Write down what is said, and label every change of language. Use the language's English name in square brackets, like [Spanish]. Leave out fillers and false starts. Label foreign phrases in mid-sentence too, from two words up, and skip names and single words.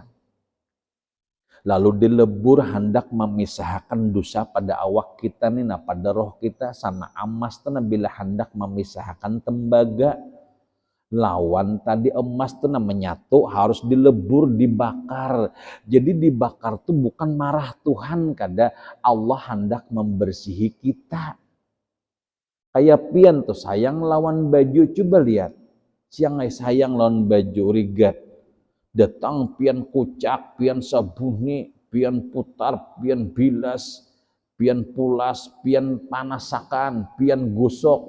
[Banjar] Lalu dilebur hendak memisahkan dosa pada awak kita nih, pada roh kita sama emas tuh bila hendak memisahkan tembaga. Lawan tadi emas tuh menyatu harus dilebur, dibakar. Jadi dibakar tuh bukan marah Tuhan, kada Allah hendak membersihi kita. Kayak pian tuh sayang lawan baju, coba lihat. Siang sayang lawan baju rigat. Datang pian kucak, pian sabuni, pian putar, pian bilas, pian pulas, pian panasakan, pian gosok.